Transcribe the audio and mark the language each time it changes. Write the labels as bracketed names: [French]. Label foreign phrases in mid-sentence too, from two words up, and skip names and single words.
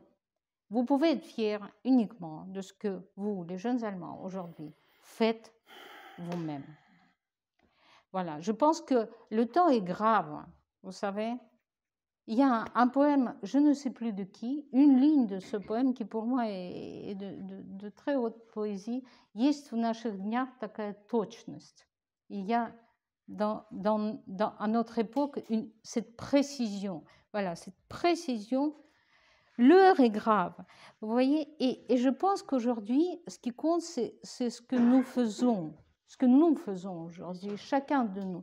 [French] Vous pouvez être fiers uniquement de ce que vous, les jeunes Allemands, aujourd'hui, faites vous-même. Voilà, je pense que le temps est grave, vous savez. Il y a un poème, je ne sais plus de qui, une ligne de ce poème qui pour moi est de très haute poésie. [Russian] Есть в наших днях такая точность. [French] Il y a à notre époque cette précision. Voilà, cette précision. L'heure est grave, vous voyez, et je pense qu'aujourd'hui, ce qui compte, c'est ce que nous faisons aujourd'hui, chacun de nous.